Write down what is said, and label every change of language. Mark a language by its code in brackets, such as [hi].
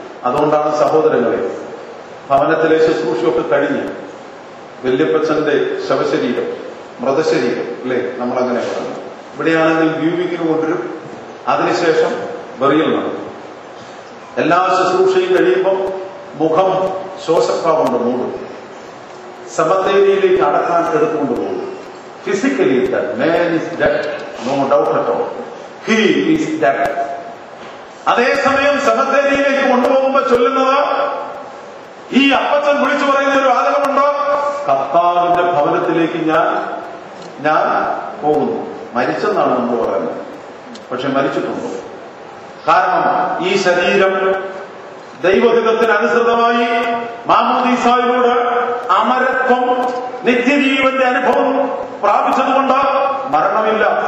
[ml] അതുകൊണ്ടാണ് സഹോദരങ്ങളെ, ഭവനത്തിലെ ശുശ്രൂഷയൊക്കെ കഴിഞ്ഞ് വല്യപ്പച്ചന്റെ ശവശരീരം, മൃതശരീരം അല്ലേ, നമ്മളങ്ങനെ പറഞ്ഞു. ഇവിടെയാണെങ്കിൽ വ്യൂവിങ്ങിന് കൊണ്ടുവരും, അതിനുശേഷം ബറിയൽ നടക്കും. എല്ലാ ശുശ്രൂഷയും കഴിയുമ്പം മുഖം ശ്വാസപ്പാവുകൊണ്ട് മൂടും, സമത്തേരിയിലേക്ക് അടക്കാൻ എടുത്തുകൊണ്ട് പോകും. [en] Physically that man is dead, no doubt at all. He is dead. [ml] അതേസമയം സമത്തേരിയിലേക്ക് കൊണ്ടുപോകുമ്പോ ചൊല്ലുന്നത്, ഈ അപ്പച്ചൻ വിളിച്ചു പറയുന്ന ഒരു വാചകമുണ്ടോ? കർത്താവിന്റെ ഭവനത്തിലേക്ക് ഞാൻ പോകുന്നു. മരിച്ചെന്നാണ് നമ്മൾ പറയുന്നത്, പക്ഷെ മരിച്ചിട്ടുണ്ടോ? കാരണം ഈ ശരീരം ദൈവഹിതത്തിന് അനുസൃതമായി മാമോദീസായിലൂടെ അമരത്വം, നിത്യജീവന്റെ അനുഭവം പ്രാപിച്ചതുകൊണ്ട് മരണമില്ല.